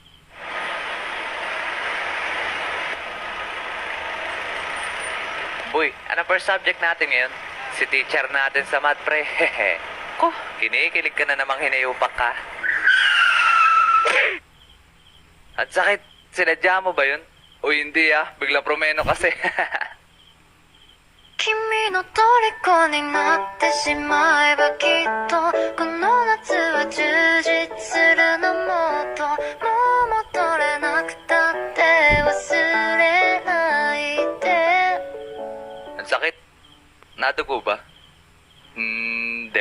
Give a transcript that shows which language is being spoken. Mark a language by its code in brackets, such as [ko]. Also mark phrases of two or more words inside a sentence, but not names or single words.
[tl] Boy, anong [en] first subject [tl] natin ngayon? Si teacher natin sa math pre, hehe. Ko, kinikilig ka na namang hinayupak ka. At sakit, sinadya mo ba yun? O hindi biglang promeno kasi. [ja] 君の虜になってしまえばきっとこの夏は充実するのもっともう戻れなくたって忘れないで [tl] Ang sakit. Natugo ba? Hindi.